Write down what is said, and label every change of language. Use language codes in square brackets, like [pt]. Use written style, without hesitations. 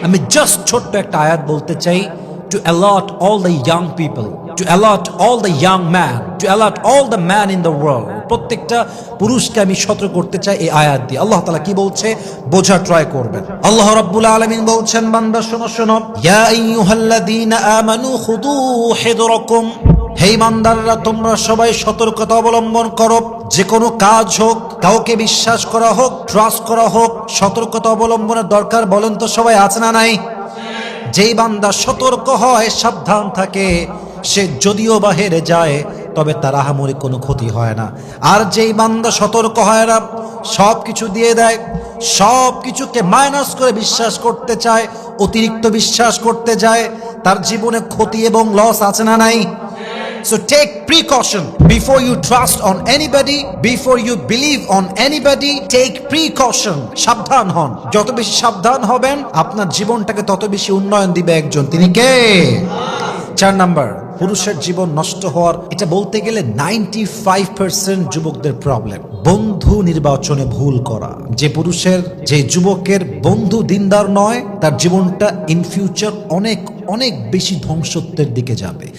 [bn] আমি জাস্ট ছোট্ট একটা আয়াত বলতে চাই, [en] to allot all the young people, to allot all the young man, to allot all the man in the world, [bn] প্রত্যেকটা পুরুষকে আমি সতর্ক করতে চাই এই আয়াত দিয়ে। আল্লাহ তাআলা কি বলছে বোঝার ট্রাই করবেন। আল্লাহ রাব্বুল আলামিন বলছেন, বান্দা শোনো শোনো, [ar] ইয়া আইয়ুহাল্লাযীনা আমানু খুদু হিদরাকুম, [bn] হে ইমানদাররা তোমরা সবাই সতর্কতা অবলম্বন করো। যে কোনো কাজ হোক, কাউকে বিশ্বাস করা হোক, ট্রাস্ট করা হোক, সতর্কতা অবলম্বনের দরকার বলেন তো সবাই আছে না নাই? যেই বান্দা সতর্ক হয়, সাবধান থাকে, সে যদিও বা হেরে যায় তবে তার আহামরি কোনো ক্ষতি হয় না। আর যেই বান্দা সতর্ক হয় না, সব কিছু দিয়ে দেয়, সব কিছুকে মাইনাস করে বিশ্বাস করতে চায়, অতিরিক্ত বিশ্বাস করতে যায়, তার জীবনে ক্ষতি এবং লস আছে না নাই? [en] So take precaution before you trust on anybody, before you believe on anybody. Take precaution. [bn] সাবধান হন। যত বেশি সাবধান হবেন আপনার জীবনটাকে তত বেশি উন্নয়ন দিবে একজন, তিনি কে? 4 নাম্বার, পুরুষের জীবন নষ্ট হওয়ার, এটা বলতে গেলে 95% যুবকদের প্রবলেম, বন্ধু নির্বাচনে ভুল করা। যে পুরুষের, যে যুবকের বন্ধু দিনদার নয়, তার জীবনটা ইন ফিউচার অনেক অনেক বেশি ধ্বংসত্বের দিকে যাবে।